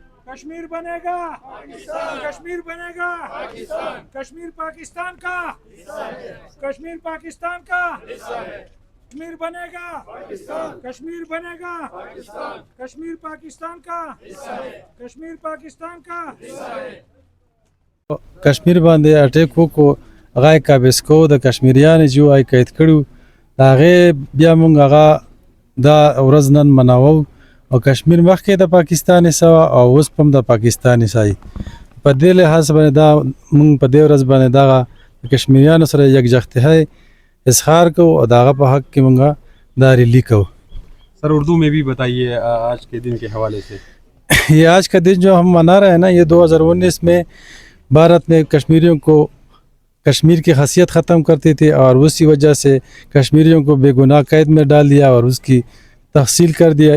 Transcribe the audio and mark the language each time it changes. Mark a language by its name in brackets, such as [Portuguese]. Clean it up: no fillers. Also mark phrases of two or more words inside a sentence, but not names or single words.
[Urdu] کشمیر بنے گا کشمیر بنے گا کشمیر پاکستان کا کشمیر پاکستان کا کشمیر بنے گا کشمیر بنے گا کشمیر پاکستان کا کشمیر پاکستان کا [Pashto] کشمیر باندې اټیک وکړو هغه یې قابض کوو د کشمیریانو جو یې قید کړو د هغې بیا موږ هغه دا ورځ نن مناوو او کشمیر مخکې د پاکستان حصه وه او اوس په هم د پاکستان حصه یي په دې لحاظ باندې دا موږ په دې ورځ باندې دغه د کشمیریانو سره یکجهتۍ اظهار کوو او د هغه په حق کې موږ دا ریلی کوو. [Urdu] سر اردو میں بھی بتائیے آج کے دن کے حوالے سے. یہ آج کا دن جو ہم منا رہے ہیں نا یہ 2019 میں بھارت نے کشمیریوں کو کشمیر کی حیثیت ختم کرتی تھی اور اسی وجہ سے کشمیریوں کو بے گناہ قید میں ڈال دیا اور اس کی تحصیل کر دیا.